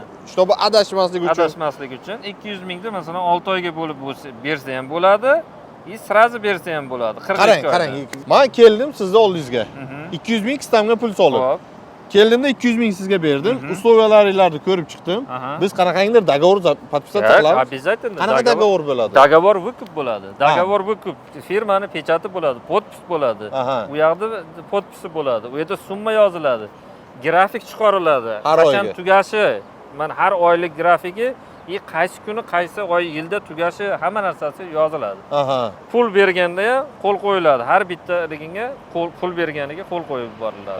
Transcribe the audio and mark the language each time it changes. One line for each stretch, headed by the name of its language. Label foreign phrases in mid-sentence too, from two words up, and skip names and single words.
Uzbek: чтобы adashmaslik uchun. adashmaslik uchun 200 mingni masalan 6 oyga bo'lib bersa ham bo'ladi, sразу bersa ham bo'ladi. 42 Qarang, oyda. qarang. Men keldim sizni oldingizga. 200 ming sistemga pul solib. Xo'p. Keldimda 200 ming sizga berdim. Условияларni ko'rib chiqdim. Aha. Biz qanaqangidir
Russian: договор подписать Так,
Uzbek: qilamiz.
Russian: обязательно.
Uzbek: Qanaqa договор bo'ladi?
Russian: Договор выкуп
Uzbek: bo'ladi.
Russian: Договор выкуп
Uzbek: firmani pechati bo'ladi, podpis bo'ladi. Aha. U yoqda podpisi bo'ladi. U yerda summa yoziladi. Grafik chiqariladi. Har Qachon oyga. tugashi, mana har oylik grafiki, qaysi kuni, qaysi oy, yilda tugashi hamma narsasi yoziladi. Aha. Pul berganda ham qo'l qo'yiladi. Har bitta ligiga pul berganiga qo'l qo'yib yuboriladi.